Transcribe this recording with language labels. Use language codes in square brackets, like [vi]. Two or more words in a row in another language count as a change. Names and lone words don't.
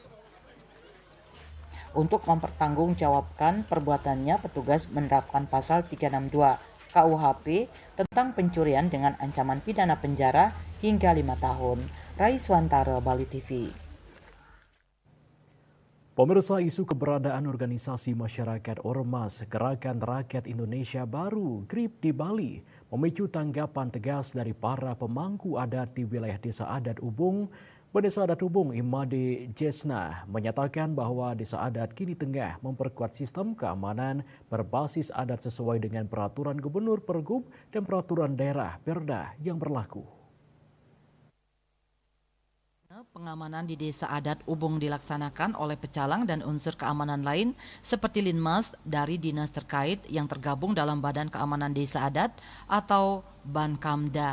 [id] Untuk mempertanggungjawabkan perbuatannya, petugas menerapkan pasal 362 KUHP tentang pencurian dengan ancaman pidana penjara hingga 5 tahun. Rai Swantara, Bali TV. Pemirsa, isu keberadaan organisasi masyarakat Ormas Gerakan Rakyat Indonesia Baru GRIB di Bali memicu tanggapan tegas dari para pemangku adat di wilayah Desa Adat Ubung. Desa Adat Ubung Imade Jesna menyatakan bahwa Desa Adat kini tengah memperkuat sistem keamanan berbasis adat sesuai dengan peraturan Gubernur Pergub dan peraturan daerah Perda yang berlaku. Pengamanan di Desa Adat Ubung dilaksanakan oleh pecalang dan unsur keamanan lain seperti Linmas dari dinas terkait yang tergabung dalam Badan Keamanan Desa Adat atau Bankamda.